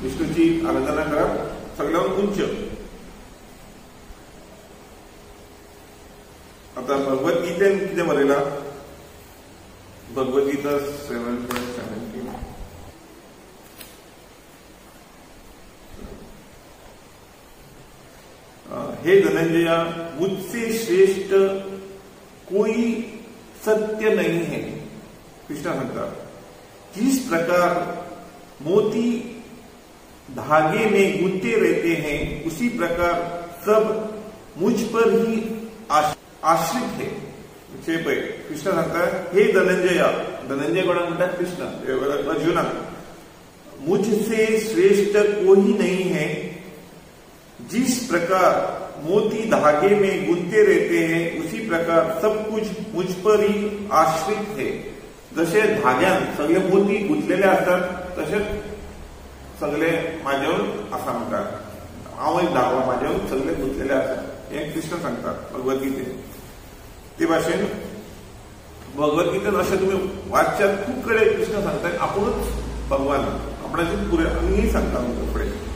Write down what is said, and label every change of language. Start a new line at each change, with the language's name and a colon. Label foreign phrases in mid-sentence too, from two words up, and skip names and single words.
Konkani: विष्णूची आराधना करप सगळ्यांत उंच. आता भगवद्गीतेन कितें बरयलां? भगवद्गीता 7:17.
Hindi: हे धनंजया, मुझसे श्रेष्ठ कोई सत्य नहीं है. कृष्ण सांगता, जिस प्रकार मोती धागे में गुंथे रहते हैं उसी प्रकार सब मुझ पर ही आश्रित है.
Konkani: कृष्ण सांगता, हे धनंजया, धनंजय कोणाक म्हणतात? कृष्ण अर्जुनाक.
Hindi: मुझसे श्रेष्ठ कोई नहीं है, जिस प्रकार मोती धागे में गुंथे रहते हैं उसी प्रकार सब कुछ मुझ पर ही आश्रित है.
Konkani: जसे धाग्यान सगळे मोती गुंतलेले असतात तसेच सगळे म्हाजेवर आसा म्हणटात. हांव एक धागो म्हाजेवर सगळे गुंतलेले आसात. हे कृष्ण सांगतात भगवद्गीतेन. ते भाशेन भगवद्गीतेन अशें तुमी वाचच्यात खूब कडेन कृष्ण सांगता आपुणूच भगवान आपणाची पुरे आनीय सांगता फुडें.